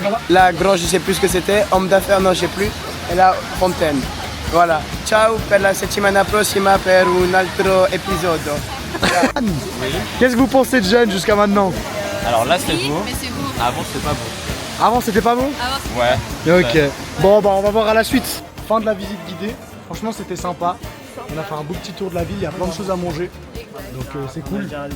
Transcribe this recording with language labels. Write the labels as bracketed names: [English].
[French] La grange, je sais plus ce que c'était, homme d'affaires, non, je sais plus, et la fontaine. Voilà. [Italian] Ciao per la settimana prossima per un altro episodio. [French] Qu'est-ce que vous pensez de Jeanne jusqu'à maintenant? Alors là c'est beau, Mais c'est beau. avant c'était pas beau. Avant, c'était pas bon? Ouais. Ok. Bon, bah on va voir à la suite. Fin de la visite guidée. Franchement, c'était sympa. On a fait un beau petit tour de la ville. Il y a plein de choses à manger. Donc c'est cool.